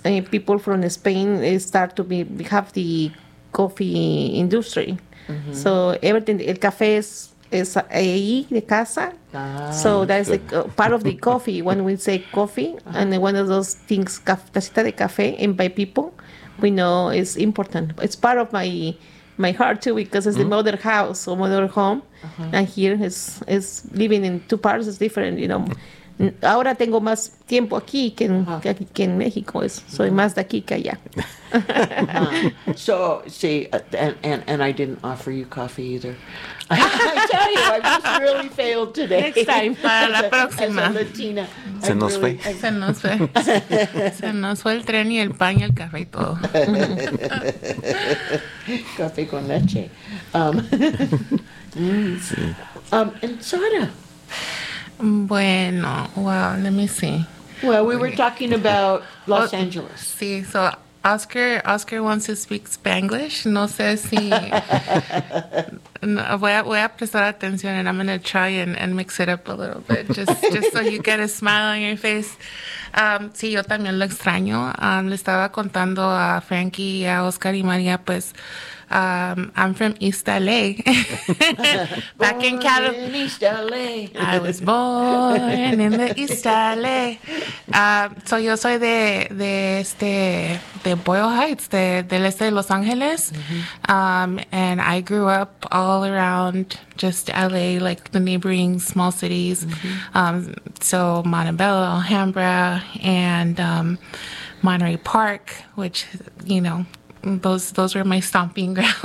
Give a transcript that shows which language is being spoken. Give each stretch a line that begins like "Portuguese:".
English: people from Spain start to have the coffee industry. Mm-hmm. So everything,
Spanish: el café es ahí, de casa. Ah,
English: so that's part of the coffee, when we say coffee. Uh-huh. And one of those things,
Spanish: tacita de café,
English: and by people, we know it's important. It's part of my heart, too, because it's the mother house or mother home. Uh-huh. And here, it's living in two parts is different, you know.
Spanish: Ahora tengo más tiempo aquí que en México. Soy más de aquí que allá.
English: So, see, and I didn't offer you coffee either. I tell you, I just really failed today. Next time.
Spanish: Para la próxima.
English: As a Latina.
Spanish: Se nos fue. Se nos fue. Se nos fue el tren y el pan y el café y todo. Café con leche.
English: And Sara.
Spanish: Bueno,
English: well, let me see. Well, we were talking about Los Angeles. Sí, so Oscar wants to speak Spanglish.
Spanish: No sé si... voy a prestar atención
English: and I'm going to try and mix it up a little bit just so you get a smile on your face.
Spanish: Sí, yo también lo extraño. Le estaba contando a Frankie, a Oscar y María, pues...
English: I'm from East L.A. Back born in California. In East L.A. I was born in the East L.A. So
Spanish: yo soy de Boyle Heights, del este de Los Ángeles. Mm-hmm.
English: And I grew up all around just L.A., like the neighboring small cities. Mm-hmm. So Montebello, Alhambra, and Monterey Park, which, you know, those were my stomping grounds.